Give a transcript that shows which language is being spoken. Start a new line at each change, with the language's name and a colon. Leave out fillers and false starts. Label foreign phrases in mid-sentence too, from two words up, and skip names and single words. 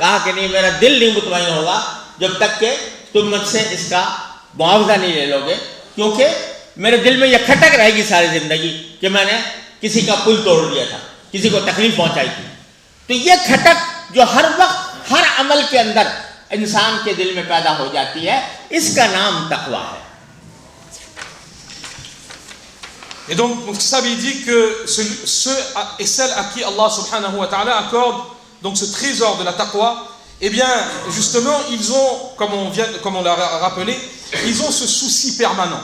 Urdu: کہا کہ نہیں، میرا دل نہیں مطمئن ہوگا جب تک کہ تم مجھ سے اس کا معاوضہ نہیں لے لوگے، کیونکہ میرے دل میں یہ کھٹک رہے گی ساری زندگی کہ میں نے کسی کا پل توڑ دیا تھا، کسی کو تکلیف پہنچائی تھی. تو یہ کھٹک جو ہر وقت ہر عمل کے اندر انسان کے دل میں پیدا ہو جاتی ہے، اس کا نام تقویٰ ہے.
French: Et donc, Mufti Sahab, il dit que ceux et celles à qui Allah
Arabic: سبحانه وتعالى
French: accorde donc ce trésor de la taqwa, eh bien, justement, ils ont, comme on l'a rappelé, ils ont ce souci permanent.